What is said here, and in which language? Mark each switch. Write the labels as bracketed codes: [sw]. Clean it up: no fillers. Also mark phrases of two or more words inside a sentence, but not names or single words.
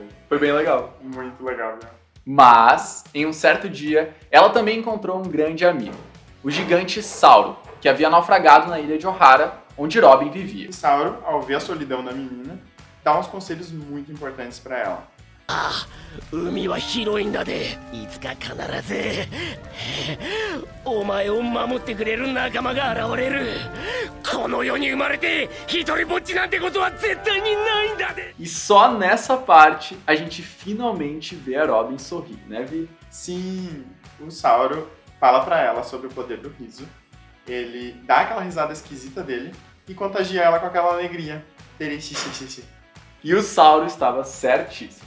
[pt] Foi bem legal. Muito legal, né? Mas, em um certo dia, ela também encontrou um grande amigo, o gigante Sauro, que havia naufragado na ilha de Ohara, onde Robin vivia. E Sauro, ao ver a solidão da menina, dá uns conselhos muito importantes pra ela. [ja] 海は広いんだでいつか必ずお前を守ってくれる仲間が現れるこの世に生まれて一人ぼっちなんてことは絶対にないんだで [pt] E só nessa parte a gente finalmente vê a Robin sorrir, né, Vi? Sim, o Sauro fala pra ela sobre o poder do riso. Ele dá aquela risada esquisita dele e contagia ela com aquela alegria. E o Sauro estava certíssimo.